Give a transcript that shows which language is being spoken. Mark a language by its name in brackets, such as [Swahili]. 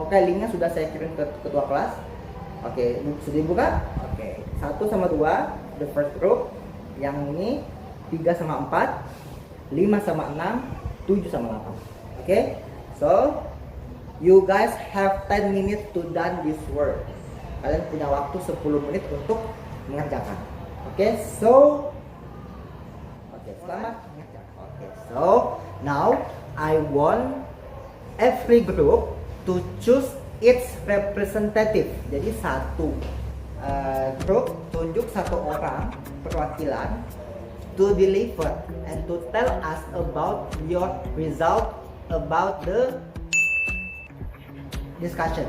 [Indonesian] Oke, linknya sudah saya kirim ke ketua kelas. Oke, sudah dibuka? Oke, 1 sama 2 [English] the first group. [Indonesian] Yang ini 3 sama 4, 5 sama 6, 7 sama 8. [English] Okay, so you guys have 10 minutes to done this work. [Indonesian] Kalian punya waktu 10 menit untuk mengerjakan. Okay, so selamat mengerjakan. [English] Okay, so now I want every group to choose its representative. [Indonesian] Jadi satu grup tunjuk 1 orang perwakilan [English] to deliver and to tell us about your result, about the discussion.